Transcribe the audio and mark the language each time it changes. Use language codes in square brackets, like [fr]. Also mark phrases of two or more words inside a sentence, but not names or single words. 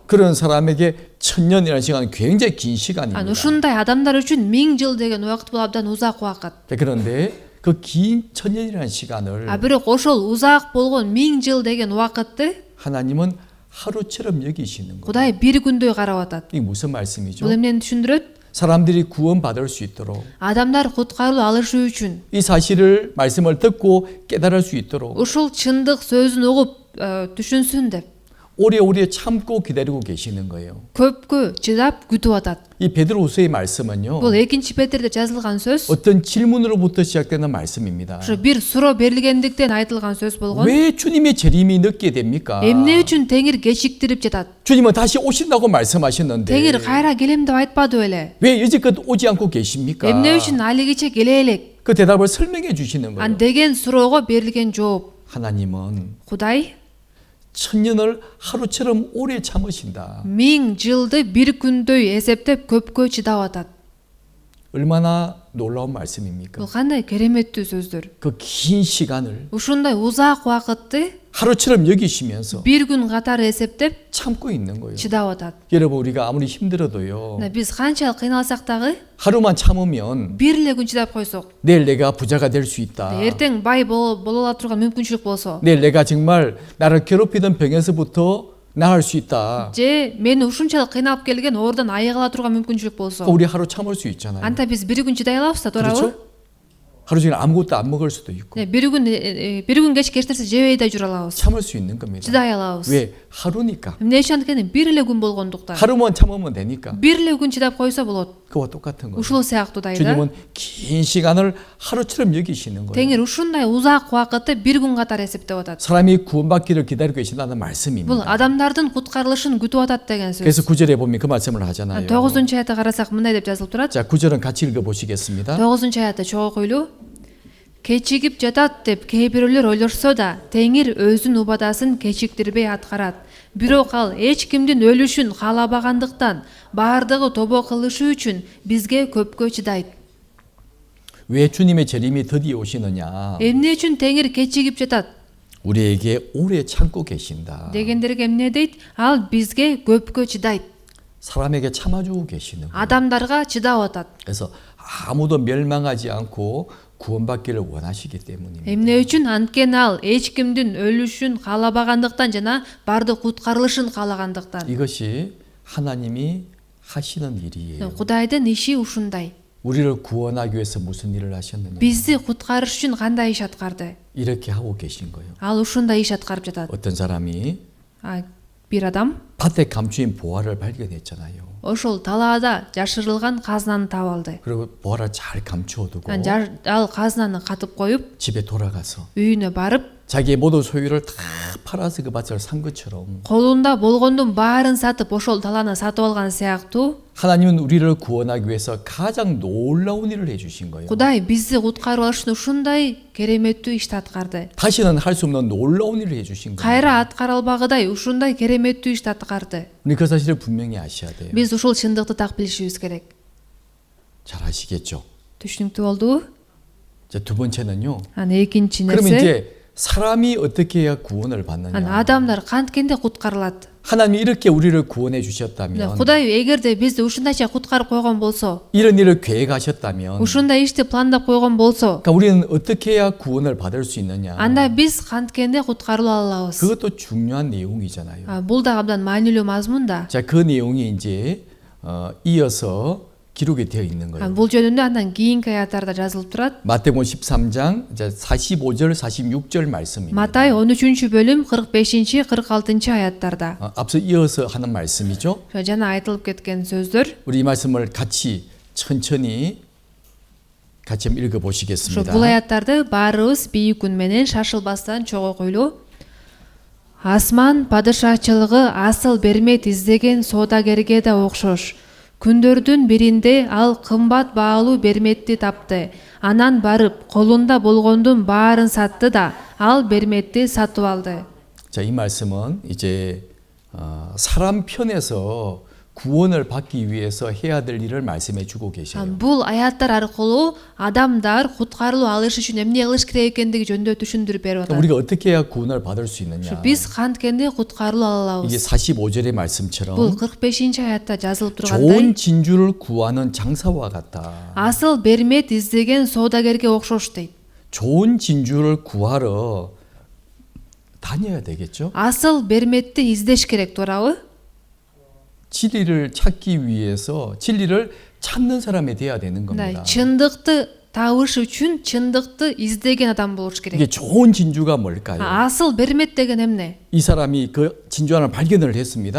[ko] 그런 사람에게 천년이라는 시간은 굉장히 긴 시간입니다. [ky] Ушундай адамдар үчүн 1000 жыл деген убакыт бул абдан узак убакыт. [ko] 그런데 그 긴 천년이라는 시간을 [ky] Бирок ошол узак болгон 1000 жыл деген убакытты [ko] 하나님은 하루처럼 여기시는 거예요. [ky] Кудай bir күндөй карап атат. [ko] 이게 무슨 말씀이죠? [ky] Бул эмнени түшүндүрөт? [ko] 사람들이 구원받을 수 있도록 [ky] Адамдар куткаруу алышы үчүн [ko] 이 사실을 말씀을 듣고 깨달을 수 있도록 [ky] ушул чындык сөзүн угуп түшүнсүн деп [ko] 오래오래 참고 기다리고 계시는 거예요. [ky] көпкө чыдап күтүп атат. [ko] 이 베드로후서의 말씀은요. [ky] Бул 2 Петерде жазылган сөз. [ko] 어떤 질문으로부터 시작되는 말씀입니다. [ky] Ошо бир суроо берилгендиктен айтылган сөз болгон. [ko] 왜 주님의 재림이 늦게 됩니까? [ky] Эмне үчүн Теңир кечиктирип жатат? [ko] 주님은 다시 오신다고 말씀하셨는데 [ky] Теңир кайра келем деп айтпады беле? [ko] 왜 여지껏 오지 않고 계십니까? [ky] Эмне үчүн алигиче келе элек? [ko] 그 대답을 설명해 주시는 거예요. [ky] Ан деген суроого берилген жооп. [ko] 하나님은 [ky] Кудай [ko] 천년을 하루처럼 오래 참으신다. [ky] 1000 жылды bir күндөй эсептеп көпкө чыдап атат. [ko] 얼마나 놀라운 말씀입니까? [ky] Бул кандай кереметтүү сөздөр. [ko] 그 긴 시간을 [ky] Ушундай узак убакытты [ko] 하루처럼 여기시면서 [ky] bir күн катары эсептеп [ko] 참고 있는 거예요. [ky] чыдап атат. [ko] 여러분, 우리가 아무리 힘들어도요. [ky] Биз канчалык кыйналсак дагы [ko] 하루만 참으면 [ky] бир эле күн чыдап койсок, [ko] 내일 내가 부자가 될 수 있다. [ky] эртең бай боло ала турган мүмкүнчүлүк болсо, [ko] 내일 내가 정말 나를 괴롭히던 병에서부터 나을 수 있다. [ky] же мени ушунчалык кыйнап келген оорудан айыга ала турган мүмкүнчүлүк болсо, [ko] 우리 하루 참을 수 있잖아요. [ky] анта биз бир күн чыдай алабыз да, туурабы? [ko] 그렇죠? 하루 종일 아무것도 안 먹을 수도 있고 [ky] бир күн кечке эч нерсе жебей да жүрө алабыз. [ko] 참을 수 있는 겁니다. [ky] чыдай алабыз. [ko] 왜? 하루니까. [ky] эмне үчүн анткени бир эле күн болгондуктан. [ko] 하루만 참으면 되니까. [ky] бир эле күн чыдап койсо болот. [ko] 그와 똑같은 거예요. [ky] ушул сыяктуудай да. [ko] 주님은 긴 시간을 하루처럼 여기시는 거예요. [ky] Теңир ушундай узак убакытты бир күн катары эсептеп атат. [ko] 사람이 구원받기를 기다리고 계신다는 [ky] Бул [ko] 말씀입니다. [ky] адамдардын куткарылышын күтүп атат деген сөз. [ko] 그래서 9절에 보면 그 말씀을 하잖아요. [ky] 9 аятты карасак мындай деп жазылып турат. [ko] 자, 9절은 같이 읽어보시겠습니다. [ky] 9 аятты чогуу койлуу. Кечигип жатат деп кээ бирөөлөр ойлошсо да, Теңир өзүнүн убадасын кечиктирбей аткарат. Бирок ал эч кимдин өлүшүн каалабагандыктан, баардыгы тобо кылышы үчүн бизге көпкө чыдайт. [ko] 왜 주님의 재림이 드디어 오시느냐? [ky] Эмне үчүн Теңир кечигип жатат? [ko] 우리에게 오래 참고 계신다. [ky] Дегендерге эмне дейт? Ал бизге көпкө чыдайт. [ko] 사람에게 참아주고 계시는 거예요. [ky] Адамдарга чыдап атат. [ko] 그래서 아무도 멸망하지 않고 구원받기를 원하시기 때문입니다. [ky] Эмне үчүн? Анткени ал эч кимдин өлүшүн каалабагандыктан жана бардык куткарылышын каалагандыктан. [ko] 이것이 하나님이 하시는 일이에요. [ky] Кудайдын иши ушундай. [ko] 우리를 구원하기 위해서 무슨 일을 하셨느냐? [ky] Бизди куткарыш үчүн кандай иш аткарды? [ko] 이렇게 하고 계신 거예요. [ky] Ал ушундай иш аткарып жатат. [ko] 어떤 사람이 [ky] Бир адам [ko] 밭에 감추인 보화를 발견했잖아요. [ky] ошол талаада жашырылган казнаны таап алды. [ko] 그리고 보화를 잘 감추어두고 [ky] Ал казнаны катып коюп, [ko] 집에 돌아가서 [ky] үйүнө барып, [ko] 자기의 모든 소유를 다 팔아서 그 밭을 산 것처럼 [ky] колунда болгондун баарын сатып, ошол талааны сатып алган сыяктуу [ko] 하나님은 우리를 구원하기 위해서 가장 놀라운 일을 해주신 거예요. [ky] Кудай бизди куткарып алыш үчүн ушундай кереметтүү ишти аткарды. [ko] 다시는 할 수 없는 놀라운 일을 해주신 거예요. [ky] Кайра аткара албагыдай ушундай кереметтүү ишти аткарды. [ko] 우리 그 사실을 분명히 아셔야 돼요. [ky] Биз ушул чындыкты так билишибиз керек. [ko] 잘 아시겠죠? [ky] Түшүнүктүү болдубу? [ko] 자, 두 번째는요. [ky] Экинчи [ko] 그러면 [ky] нерсе, [ko] 이제 사람이 어떻게 해야 구원을 받느냐? [ky] адамдар канткенде куткарылат. [ko] 하나님이 이렇게 우리를 구원해 주셨다면, [ky] Кудай эгерде бизди ушундайча куткарып койгон болсо, [ko] 이런 일을 계획하셨다면, [ky] ушундай ишти пландап койгон болсо, [ko] 그러니까 우리는 어떻게 해야 구원을 받을 수 있느냐? [ky] анда биз канткенде куткарылып алабыз. [ko] 그것도 중요한 내용이잖아요. [ky] Бул да абдан маанилүү мазмун да. [ko] 자, 그 내용이 이제 이어서 기록이 되어 있는 거예요. [ky] Бул жөнүндө андан кийинки аяттарда жазылып турат. [ko] 마태복음 13장 45절 46절 말씀입니다. [ky] Матай 13-бөлүм 45-46 аяттарда. [ko] 앞서 이어서 하는 말씀이죠. [ky] Жана айтылып кеткен сөздөр. [ko] 우리 이 말씀을 같이 천천히 같이 한번 읽어 보시겠습니다. [ky] Бул аяттарды баарыбыз бийик үн менен шашылбастан чогуу койлуу. Асман падышачылыгы асыл бермет издеген соодагерге да окшош. Күндөрдүн биринде ал кымбат баалуу берметти тапты. Анан барып колунда болгондун баарын сатты да ал берметти сатып алды. [ko] 자, 이 말씀은 이제 사람 편에서 구원을 받기 위해서 해야 될 일을 말씀해 주고 계셔요. [ky] Бул аяттар аркылуу адамдар куткарылуу алыш үчүн эмне кылыш керек экендиги жөнүндө түшүндүрүп берип атат. [ko] 우리가 어떻게 해야 구원을 받을 수 있느냐? [ky] Биз канткенде куткарылуу ала [ko] 이게 [ky] алабыз. [ko] 45절의 [ky] Бул [ko] 말씀처럼 [ky] 45-аятта жазылып тургандай, [ko] 좋은 진주를 구하는 장사와 같다. [ky] асыл бермет издеген соодагерге окшош дейт. [ko] 좋은 진주를 구하러 다녀야 되겠죠? [ky] Асыл берметти издеш керек, туурабы? [ko] 진리를 찾기 위해서 진리를 찾는 사람이 돼야 되는 겁니다. [ky] Чындыкты табыш үчүн чындыкты издеген адам болуш керек. [ko] 이게 좋은 진주가 뭘까요? [ky] Асыл бермет деген эмне? [ko] 이 사람이 그 진주 하나를 발견을 했습니다.